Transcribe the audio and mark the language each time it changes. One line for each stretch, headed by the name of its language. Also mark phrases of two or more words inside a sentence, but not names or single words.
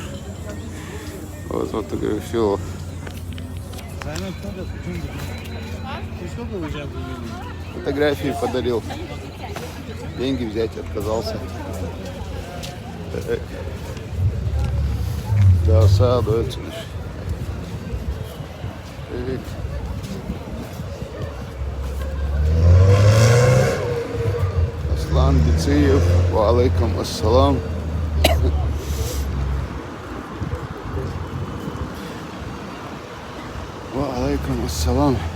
Russian: Вот фотографию. Фотографии подарил. Деньги взять отказался. Да, саду это.
Arabic: Аслан Бициев, وعليكم السلام. وعليكم السلام.